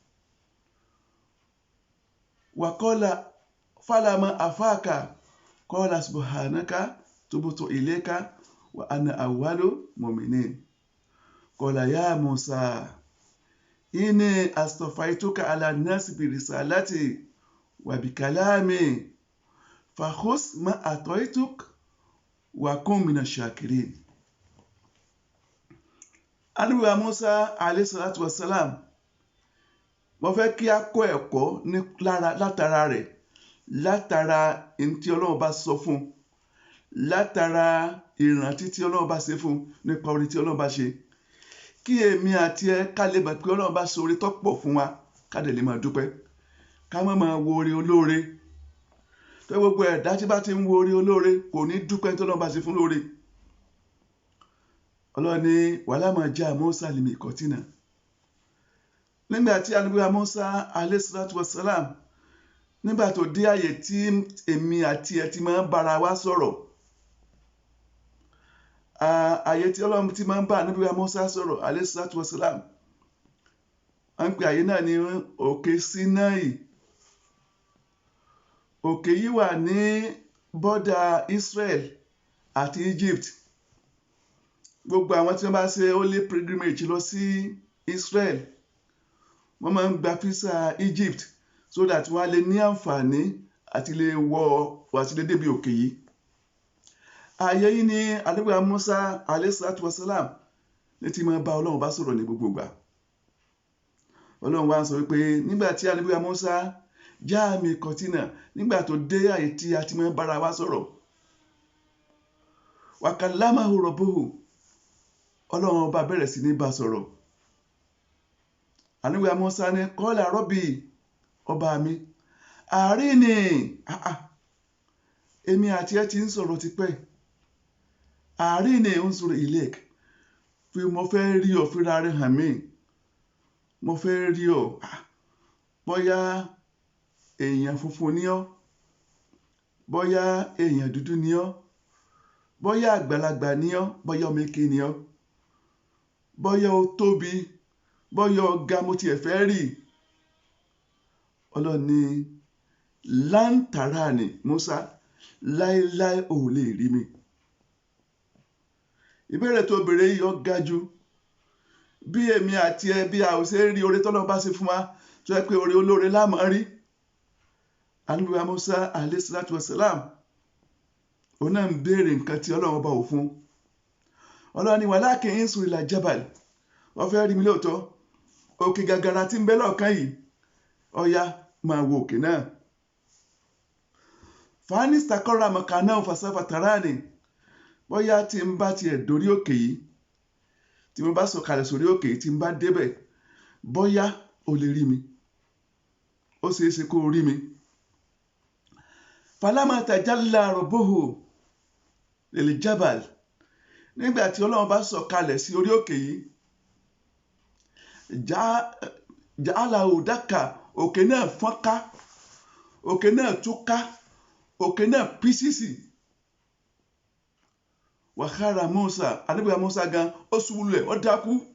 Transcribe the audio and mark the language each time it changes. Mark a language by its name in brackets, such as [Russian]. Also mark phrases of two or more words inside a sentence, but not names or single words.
[Arabic] وقال فلما أفاق قال سبحانك تبت إليك وأنا أول المؤمنين قال يا موسى إني اصطفيتك على الناس برسالاتي وبكلامي فخذ ما آتيتك وكن من الشاكرين. [Yoruba] Ànábì wa Musa [Arabic] عليه الصلاة والسلام, [Yoruba] mo fẹ́ kí a kọ́ ẹ̀kọ́ látara rẹ̀, látara ẹni tí Ọlọ́run bá sọ fún, látara ìrántí tí Ọlọ́run bá ṣe fún nípa oore tí Ọlọ́run bá ṣe. Kí èmi àti ẹ ká lè mọ̀ pé Ọlọ́run bá ṣe oore tó pọ̀ fún wa, ká dẹ̀ lè máa dúpẹ́. Ká má máa wo oore olóore. Tó gbogbo ẹ̀dá tí bá ti ń wo oore olóore kò ní dúpẹ́ tí Ọlọ́run bá ṣe fún lóore. Ọlọ́run ní [Arabic] ولما جاء موسى لميقاتنا. [Yoruba] Nígbà tí Ànábì wa Musa [Arabic] عليه الصلاة والسلام, [Yoruba] nígbà tó dé àyè tí èmi àti ẹ ti máa ń bára wa sọ̀rọ̀, àyè tí Ọlọ́run ti máa ń bá Ànábì wa Musa sọ̀rọ̀ [Arabic] عليه الصلاة والسلام, [Yoruba] à ń pè àyè náà ní òkè Sinai. Òkè yìí wà ní bọ́dà Israel àti Egypt. Gbogbo àwọn tí wọ́n bá ṣe [English] holy pilgrimage [Yoruba] lọ sí Israel, wọ́n máa ń gba visa Egypt [English] so that [Yoruba] wọ́n á lè ní àǹfààní àti lè àti lè débi òkè yìí. Ààyè yìí ni Ànábì wa Musa [Arabic] عليه الصلاة والسلام [Yoruba] ní ti máa bá Ọlọ́run bá sọ̀rọ̀ ní gbogbo ìgbà. Ọlọ́run wá sọ wípé nígbà tí Ànábì wa Musa [Arabic] جاء ميقاتنا, [Yoruba] nígbà tó dé àyè tí a ti máa ń bára wa sọ̀rọ̀, [Arabic] وكلمه ربه, [Yoruba] Ọlọ́run ọba bẹ̀rẹ̀ sí ní bá sọ̀rọ̀. Ànábì wa Musa ní [Arabic] قال رب, [Yoruba] ọba mi, arini, èmi àti ẹ ti ń sọ̀rọ̀ tipẹ́. [Arabic] أرني أنظر إليك, [Yoruba] fi mo fẹ́ rí ọ, fira rẹ̀ hàn mí. Mo fẹ́ rí ọ. Bóyá èèyàn funfun ni ọ́, bóyá èèyàn dúdú ni ọ́, bóyá àgbàlagbà ni ọ́, bóyá ọmọ eke ni ọ́, bóyá o tóbi, bóyá o ga, mo tiẹ̀ fẹ́ rí. Ọlọ́run ní [Arabic] لن تراني, [Yoruba] Musa, láéláé ò lè rí mi. Ìbéèrè tó béèrè yìí ó ga jù. Bí èmi àti ẹ bí a ò ṣe rí oore tọ́lọ́run bá ṣe fún wa, tó yẹ pé oore olóore la máa rí, Ànábì wa Musa [Arabic] عليه الصلاة والسلام [Yoruba] òun náà ń béèrè nǹkan tí Ọlọ́run bá wò fún. Ọlọ́run ní [Arabic] ولكن انظر إلى الجبل, [Yoruba] wọ́n fẹ́ rí mi lóòótọ́, òkè gàgàrà tí ń bẹ lọ́ọ̀kan yìí, ọya máa wo òkè náà. [Arabic] فإن استقر مكانه فسوف تراني, [Yoruba] bóyá tí ń bá tiẹ̀ dórí òkè yìí, tí mo bá sọ̀kalẹ̀ sórí òkè yìí, tí ń bá débẹ̀, bóyá o lè rí mi, ó ṣeé ṣe kó rí mi. [Arabic] فلما تجلى ربه للجبل, [Yoruba] nígbà tí Ọlọ́run bá sọ̀kalẹ̀ sí orí òkè yìí, [Arabic] جعله دكا, [Yoruba] òkè náà fọ́nká, òkè náà túká, òkè náà písìsì. [Arabic] وخر موسى, [Yoruba] Ànábì wa Musa gan ó ṣubú lulẹ̀, ó dákú.